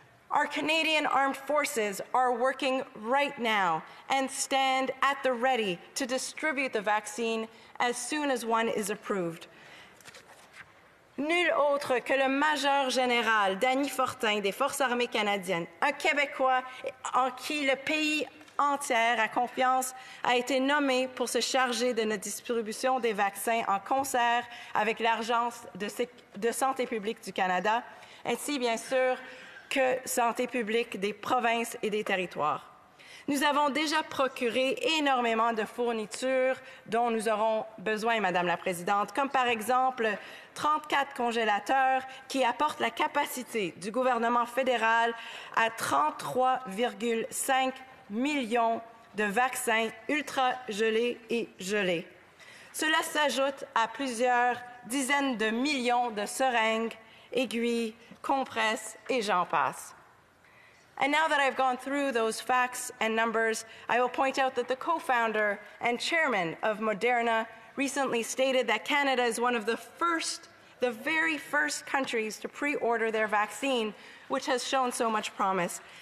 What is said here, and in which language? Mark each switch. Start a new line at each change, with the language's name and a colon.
English: Our Canadian Armed Forces are working right now and stand at the ready to distribute the vaccine as soon as one is approved.
French: Nul autre que le Major Général Danny Fortin des Forces armées canadiennes, un Québécois en qui le pays entier a confiance, a été nommé pour se charger de notre distribution des vaccins en concert avec l'Agence de santé publique du Canada, ainsi bien sûr que Santé publique des provinces et des territoires. Nous avons déjà procuré énormément de fournitures dont nous aurons besoin, Madame la Présidente, comme par exemple 34 congélateurs qui apportent la capacité du gouvernement fédéral à 33,5 millions de vaccins ultra gelés et gelés. Cela s'ajoute à plusieurs dizaines de millions de seringues, aiguilles, compresses et j'en passe.
English: And now that I've gone through those facts and numbers, I will point out that the co-founder and chairman of Moderna recently stated that Canada is one of the very first countries to pre-order their vaccine, which has shown so much promise.